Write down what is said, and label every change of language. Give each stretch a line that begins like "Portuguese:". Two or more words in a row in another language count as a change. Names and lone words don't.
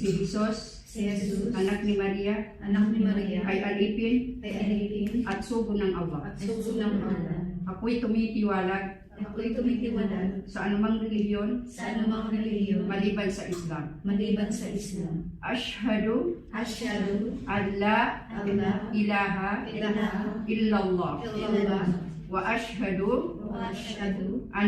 Filipino: si Jesus, si Jesus, anak ni Maria, anak ni Maria, ay alipin ay alipin at sugo ng Allah. at sugo ng Allah. Ako'y tumitiwalag Ako'y tumitiwalag sa anumang relihiyon sa anumang relihiyon maliban sa Islam. maliban sa Islam.
Arabic: Ashhadu Asyhadu أن لا an la ilaha ilaha illallah illallah وأشهد وأشهد